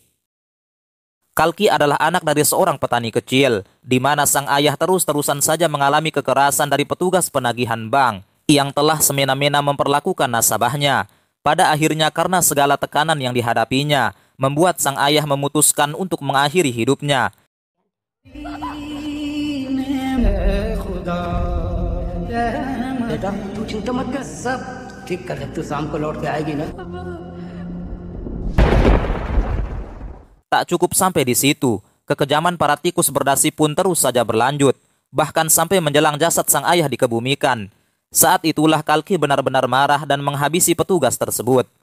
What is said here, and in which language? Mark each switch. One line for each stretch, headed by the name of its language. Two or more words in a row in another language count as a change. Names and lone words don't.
Indonesian: Kalki adalah anak dari seorang petani kecil, di mana sang ayah terus-terusan saja mengalami kekerasan dari petugas penagihan bank yang telah semena-mena memperlakukan nasabahnya. Pada akhirnya karena segala tekanan yang dihadapinya, membuat sang ayah memutuskan untuk mengakhiri hidupnya.
Hindi: बेटा तू चिंता मत कर सब ठीक कर ले तू शाम को लौट के आएगी ना।
Indonesian: Tak cukup sampai di situ, kekejaman para tikus berdasi pun terus saja berlanjut, bahkan sampai menjelang jasad sang ayah dikebumikan. Saat itulah Kalki benar-benar marah dan menghabisi petugas tersebut.